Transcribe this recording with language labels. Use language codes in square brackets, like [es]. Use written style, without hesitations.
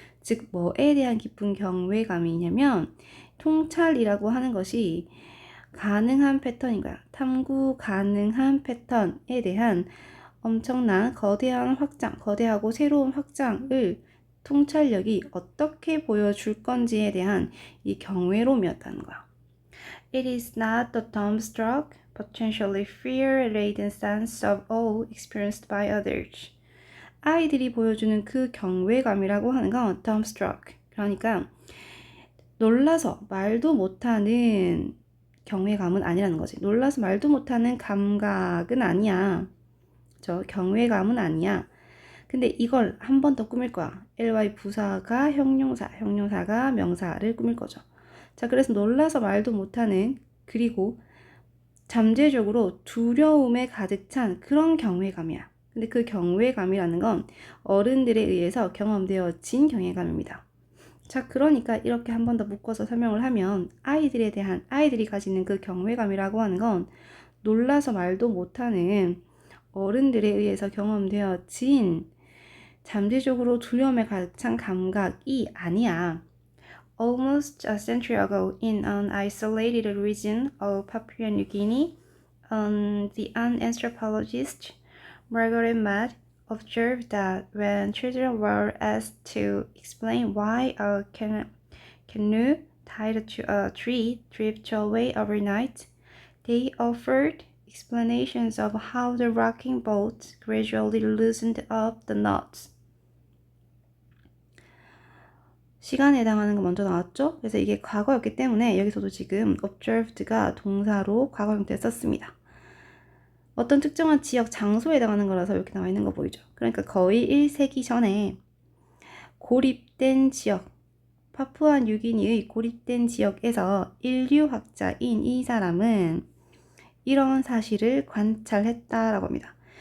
[ko] 즉 뭐에 대한 기쁜 경외감이냐면 통찰이라고 하는 것이 가능한 패턴인 거야. 탐구 가능한 패턴에 대한 엄청난 거대한 확장, 거대하고 새로운 확장을 통찰력이 어떻게 보여줄 건지에 대한 이 경외로움이었다는 거야. [en] It is not the dumbstruck, potentially fear-laden sense of awe experienced by others. [ko] 아이들이 보여주는 그 경외감이라고 하는 건 dumbstruck, 그러니까 놀라서 말도 못하는 경외감은 아니라는 거지. 놀라서 말도 못하는 감각은 아니야. 경외감은 아니야. 근데 이걸 한 번 더 꾸밀 거야. ly 부사가 형용사, 형용사가 명사를 꾸밀 거죠. 자, 그래서 놀라서 말도 못하는, 그리고 잠재적으로 두려움에 가득 찬 그런 경외감이야. 근데 그 경외감이라는 건 어른들에 의해서 경험되어진 경외감입니다. 자, 그러니까 이렇게 한 번 더 묶어서 설명을 하면 아이들이 가지는 그 경외감이라고 하는 건 놀라서 말도 못하는 어른들에 의해서 경험되어진 잠재적으로 두려움에 가득 찬 감각이 아니야. [en] Almost a century ago, in an isolated region of Papua New Guinea, the anthropologist Margaret Mead observed that when children were asked to explain why a canoe tied to a tree drifted away overnight, they offered explanations of how the rocking boat gradually loosened up the knots. [ko] 시간에 해당하는 거 먼저 나왔죠? 그래서 이게 과거였기 때문에 여기서도 지금 observed가 동사로 과거 형태에 썼습니다. 어떤 특정한 지역, 장소에 해당하는 거라서 이렇게 나와 있는 거 보이죠? 그러니까 거의 1세기 전에 고립된 지역, 파푸아 뉴기니의 고립된 지역에서 인류학자인 이 사람은 이런 사실을 관찰했다라고 합니다.